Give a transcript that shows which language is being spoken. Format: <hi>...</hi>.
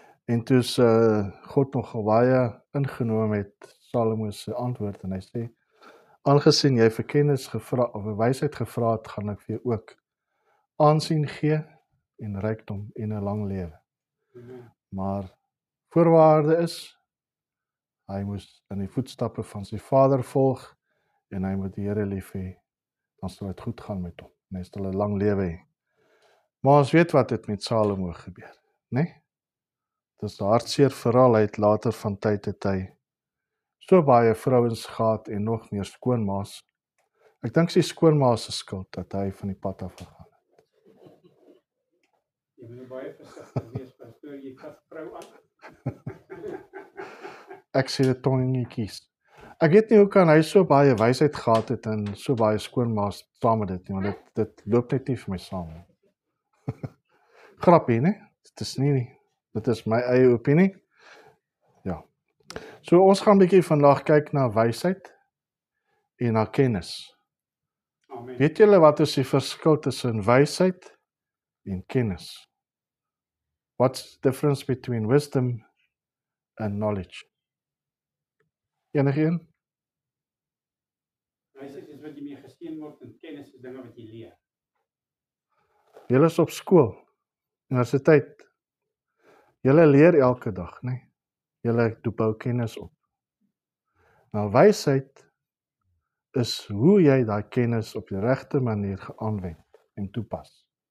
<af>En toe God nog baie ingenoem met Salomo se antwoord, en hy sê, aangesien jy vir kennis gevra of 'n wysheid gevra het, gaan ek vir jou ook aansien gee en rykdom en 'n lang lewe. Maar voorwaarde is, hy moes in die voetstappe van sy vader volg, en hy moet die Here lief hê, dan sal dit goed gaan met hom, en hy sal 'n lang lewe hê. Maar ons weet wat het met Salomo gebeur, né? Dit is 'n hartseer verhaal. Hy het later van tyd het hy so baie vrouens gehad en nog meer skoonmaas. Ek dink sy skoonmaas se skuld dat hy van die pad af gegaan het. Jy moet baie versigtig wees, pastoor, jy vat vrou aan. Ek sê dit tongetjies. Ek weet nie hoe kan hy so baie wysheid gehad het en so baie skoonmaas saam met dit nie, want dit loop net nie vir my saam nie. Grappie, né? Dit is nie, dit is my eie opinie. Ja. So ons gaan 'n bietjie vandag kyk na wysheid en na kennis. Amen. Weet julle wat is die verskil tussen wysheid en kennis?</af> <en>What's the difference between wisdom and knowledge?</en> <af>Enigeen? Wysheid is wat jy mee geseën word, en kennis is dinge wat jy leer. Julle is op skool, universiteit. Julle leer elke dag, né? Julle bou kennis op. Nou wysheid is hoe jy daai kennis op die regte manier geaanwend en toepas.</af>